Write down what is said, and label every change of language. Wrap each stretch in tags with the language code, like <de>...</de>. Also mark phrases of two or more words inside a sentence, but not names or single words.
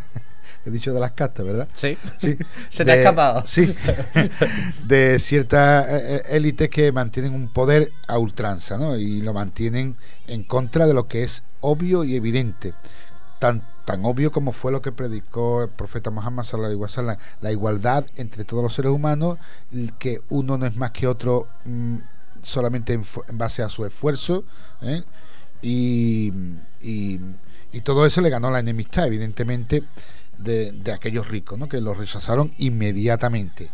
<es>He dicho de las castas, ¿verdad? Sí, sí. Se te ha escapado. Sí, de ciertas élites que mantienen un poder a ultranza, ¿no? Y lo mantienen en contra de lo que es obvio y evidente. Tan obvio como fue lo que predicó el profeta Muhammad</es> <ar>صلى الله عليه وسلم,</ar> <es>la igualdad entre todos los seres humanos, que uno no es más que otro solamente en base a su esfuerzo, y todo eso le ganó la enemistad, evidentemente. de aquellos ricos, ¿no? Que los rechazaron inmediatamente.</es>